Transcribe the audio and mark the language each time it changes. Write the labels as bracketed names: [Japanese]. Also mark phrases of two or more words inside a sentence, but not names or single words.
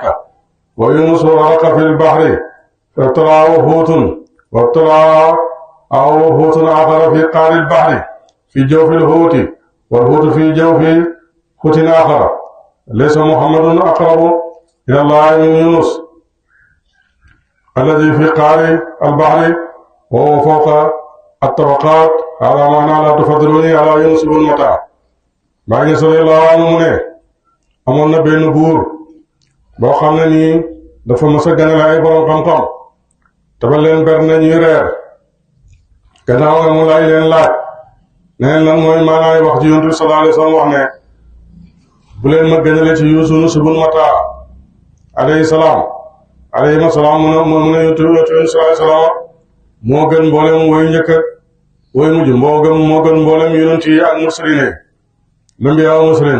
[Arabic] ويونس غرق في البحر فابتلعه حوت وابتلعه حوت آخر في قعر البحر في جوف الحوت والحوت في جوف حوت آخر. ليس محمد أقرب إلى الله من يونس الذي في قعر البحر وهو فوق الطبقات. هذا معنى لا تفضلوني على يونس بن متى. [Wolof] Baay Ñas [Arabic] رضي الله عنه [Wolof] mu ne amoon na benn buur boo xam ne nii dafa mës a ganale ay borom xam-xam te ba leen ber na ñuy reer gannaaw nga mu laaj leen laaj ne lan mooy maanaay wax ji Yonent bi [Arabic] صلى الله عليه وسلم [Wolof] wax ne bu leen ma gënale ci Yunus bun Mataa [Arabic] عليه السلام [Wolof] mu ne Yonent bi [Arabic] صلى الله عليه وسلم [Wolof] moo gën mboolem woy njëkk woy mujj moo gën mboolem yonent yi ak [Arabic] المرسلين الأنبياء المرسلين.